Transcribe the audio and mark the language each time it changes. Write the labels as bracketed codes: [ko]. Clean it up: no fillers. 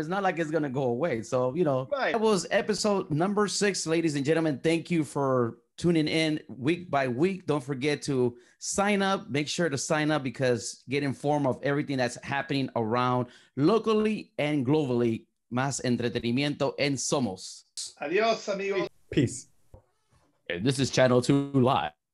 [en] It's not like it's going to go away. So, you know, That was episode number 6, ladies and gentlemen. Thank you for tuning in week by week. Don't forget to sign up. Make sure to sign up, because get informed of everything that's happening around locally and globally. [es] Más entretenimiento en Somos. Adios, amigos. [en] Peace. And this is Channel 2 Live.